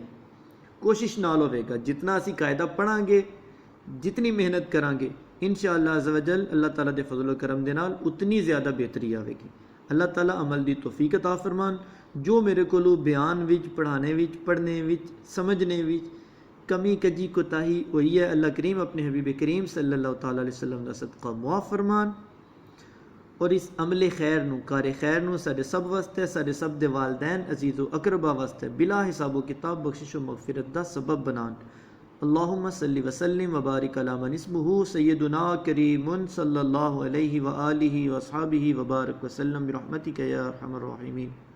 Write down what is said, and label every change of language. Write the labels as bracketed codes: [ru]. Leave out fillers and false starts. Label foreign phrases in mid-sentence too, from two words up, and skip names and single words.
[pa] ਕੋਸ਼ਿਸ਼ ਨਾਲ ਹੋਗਾ, ਜਿਤਨਾ ਅਸੀਂ ਕਾਇਦਾ ਪੜ੍ਹਾਂਗੇ, ਜਿਤਨੀ ਮਿਹਨਤ ਕਰਾਂਗੇ, ਇੰਸ਼ਾਅੱਲਾਹ [ar] عزّ و جلّ [pa] ਅੱਲਾਹ ਤਾਲਾ ਦੇ ਫ਼ਜ਼ਲ ਕਰਮ ਦੇ ਨਾਲ ਉਤਨੀ ਜ਼ਿਆਦਾ ਬਿਹਤਰੀ ਆਏਗੀ। ਅੱਲਾਹ ਤਾਲਾ ਅਮਲ ਦੀ ਤੌਫ਼ੀਕ ਅਤਾ ਫ਼ਰਮਾਣ। ਜੋ ਮੇਰੇ ਕੋ ਬਯਾਨ ਵਿੱਚ, ਪੜ੍ਹਾਨੇ ਵਿੱਚ, ਪੜ੍ਹਨੇ ਵਿੱਚ, ਸਮਝਣੇ ਵਿੱਚ ਕਮੀ ਕਜੀ ਕੋਤਾਹੀ ਹੋਈ ਹੈ, ਅੱਲਾਹ ਕਰੀਮ ਅਪਣੇ ਹਬੀਬ ਕਰੀਮ [ar] صلى الله تعالى عليه وسلم [pa] ਦਾ ਸਦਕਾ ਮੁਆਫ਼ ਫ਼ਰਮਾਣ। ਔਰ ਇਸ ਅਮਲੇ ਖ਼ੈਰ ਨੂੰ, ਕਾਰ ਖ਼ੈਰ ਨੂੰ ਸਾਡੇ ਸਭ ਵਾਸਤੇ, ਸਾਡੇ ਸਭ ਦੇ ਵਾਲਦੈਨ ਅਜ਼ੀਜ਼ੋ ਅਕਰਬਾ ਵਾਸਤੇ ਬਿਲਾ ਹਿਸਾਬੋ ਕਿਤਾਬ ਬਖ਼ਸ਼ਿਸ਼ ਵ ਮਗ਼ਫ਼ਿਰਤ ਦਾ ਸਬਬ ਬਣਾਨ। [ar] اللهم صلّ و سلّم و بارك على من اسمه سيدنا كريمٌ صلى الله عليه و آله و أصحابه و بارك و سلم برحمتك يا أرحم الراحمين.